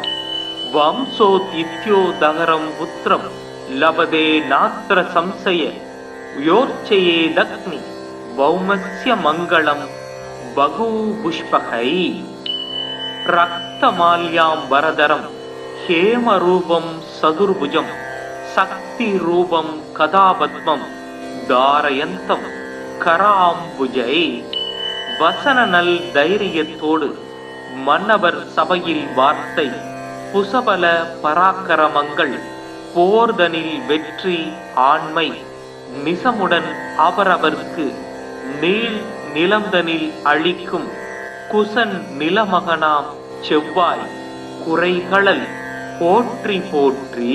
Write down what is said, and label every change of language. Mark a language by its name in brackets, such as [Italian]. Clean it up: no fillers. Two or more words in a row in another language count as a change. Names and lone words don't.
[Sanskrit] वंशोदित्यो दहरं पुत्रं लभते नात्र संशय योर्चयेदग्नि भौमस्य मङ्गलं बहुपुष्पकै। रक्तमाल्यां वरदरं हेमरूपं सदुर्भुजं शक्तिरूपं कदापद्मं धारयन्तं कराम्बुजै। [Tamil] वसननल தைரியத்தோடு மன்னவர் சபையில் வார்த்தை புசபல பராக்கிரமங்கள் போர்தனில் வெற்றி ஆண்மை நிசமுடன் அவரவர்க்கு நீள் நிலந்தனில் அழிக்கும் குசன் நிலமகனாம் செவ்வாய் குறைகளல் போற்றி போற்றி।